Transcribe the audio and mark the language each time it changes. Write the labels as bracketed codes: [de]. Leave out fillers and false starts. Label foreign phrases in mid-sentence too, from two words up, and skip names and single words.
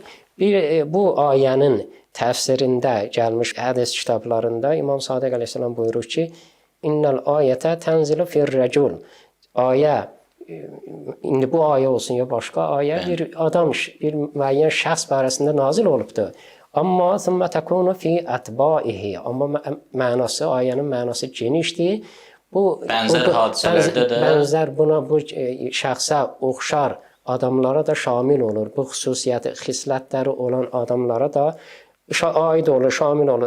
[az] Bu ayənin təfsirində gəlmiş hədis kitablarında İmam Sadiq əleyhissalam buyurur ki, [ar] إن الآية تنزل في الرجل. [az] Ayə, indi bu ayə olsun ya başqa ayə, bir adam, bir müəyyən şəxs barəsində nazil olubdur. [ar] أما ثم تكون في أتباعه. [az] Amma mənası, ayənin mənası genişdir. Bu bənzər hadisələrdə də bənzər buna bu şəxsə oxşar adamlara da şamil olur. Bu xüsusiyyəti, xislətləri olan adamlara da aid olur, şamil olur.